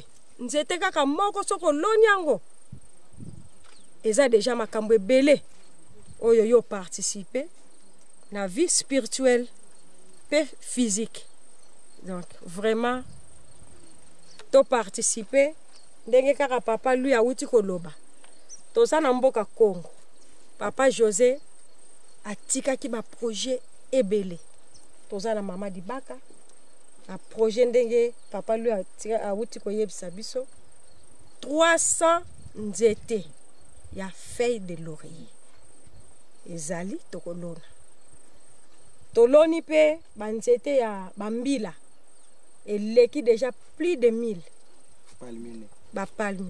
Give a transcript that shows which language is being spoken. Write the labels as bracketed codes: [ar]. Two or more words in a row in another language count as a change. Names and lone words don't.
[ln] Nzete kaka moko soko loni yango eza déjà makambo ebele oyo yo participer na [fr] vie spirituelle [ln] pe physique. Donc vraiment to participer ndenge kaka papa lui awuti koloba toza na mboka Congo. Papa José atikaki ba projet ebele. Toza na mama Dibaka a projet ndenge papa lui awuti koyebisa biso 300 nzete ya [fr] feuille de laurier [ln] ezali tokolona. Toloni pe banzete ya bambila eleki [fr] déjà plus de [ln] 1000 palmi.